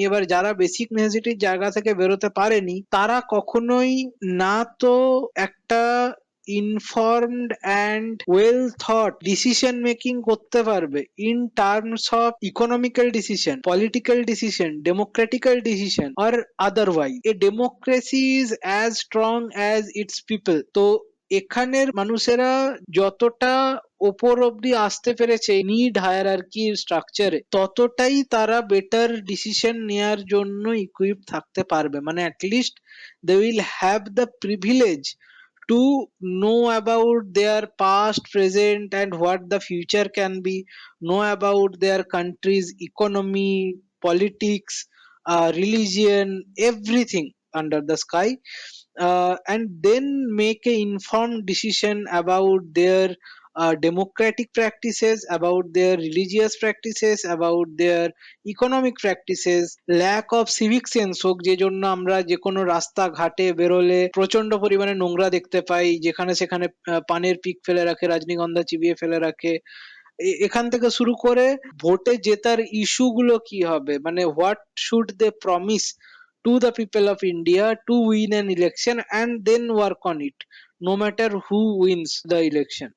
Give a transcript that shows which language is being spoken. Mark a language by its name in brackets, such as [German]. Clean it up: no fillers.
[Bangla] এবার যারা বেসিক নেসেসিটির জায়গা থেকে বেরোতে পারেনি, তারা কখনোই না তো একটা informed and well thought decision making করতে পারবে [English] In terms of economical decision, political decision, democratical decision or otherwise. A democracy is as strong as its people. [Bangla] তো এখানের মানুষেরা যতটা ওপর অব্দি আসতে পেরেছে নিড হায়ারার্কির স্ট্রাকচারে, ততটাই তারা বেটার ডিসিশন নেয়ার জন্য ইকুইপ থাকতে পারবে। মানে [English] At least they will have the privilege to know about their past, present, and what the future can be, know about their country's economy, politics, religion, everything under the sky, and then make a informed decision about their democratic practices, about their religious practices, about their economic practices. lack of civic sense [Bangla] হোক, যে জন্য আমরা যে কোনো রাস্তা ঘাটে বেরোলে প্রচন্ড পরিমাণে নোংরা দেখতে পাই, যেখানে সেখানে পানের পিক ফেলে রাখে, রজনীগন্ধা চিবিয়ে ফেলে রাখে। এখান থেকে শুরু করে ভোটে জেতার ইস্যু গুলো কি হবে, মানে [English] What should they promise to the people of India to win an election and then work on it, no matter who wins the election.